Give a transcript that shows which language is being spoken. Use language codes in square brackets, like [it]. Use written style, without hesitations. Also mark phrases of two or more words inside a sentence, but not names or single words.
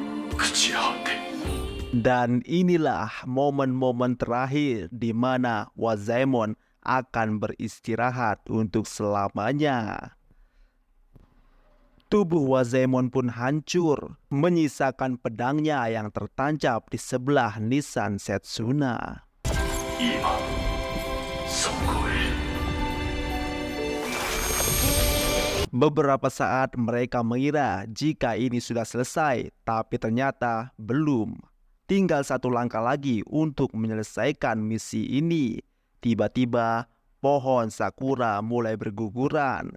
[id] Dan inilah momen-momen terakhir di mana Wazaemon akan beristirahat untuk selamanya. Tubuh Wazaemon pun hancur, menyisakan pedangnya yang tertancap di sebelah nisan Setsuna. [ja] 今そこへ [id] Beberapa saat mereka mengira jika ini sudah selesai, tapi ternyata belum. Tinggal satu langkah lagi untuk menyelesaikan misi ini. Tiba-tiba, pohon sakura mulai berguguran.